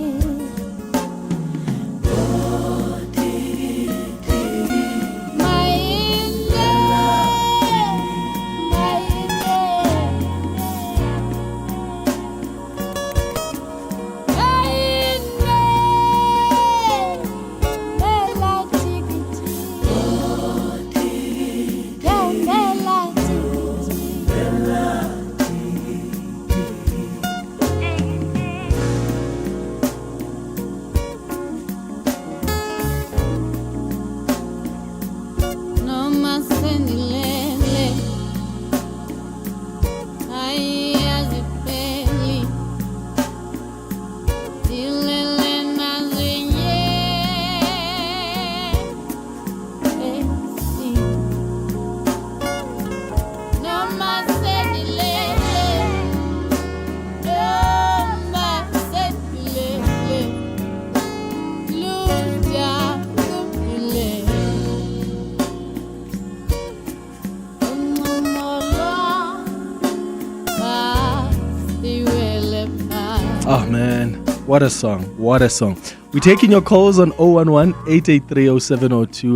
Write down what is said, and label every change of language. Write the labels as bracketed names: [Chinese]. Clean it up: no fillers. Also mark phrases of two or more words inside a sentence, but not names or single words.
[Spanish] Oh, diggy, diggy, mayine, mayine. Mayine, bella tikiti. Oh, diggy, yeah, bella tikiti. Bella tikiti. No más [Zulu] senilele, ay azipeli, dilele mazinye, esi. [Spanish] No más [Zulu] senilele, [Spanish] no más [Zulu] senilele, luja kupile. [English] Oh man, what a song. What a song. We're taking your calls on 011-883-0702.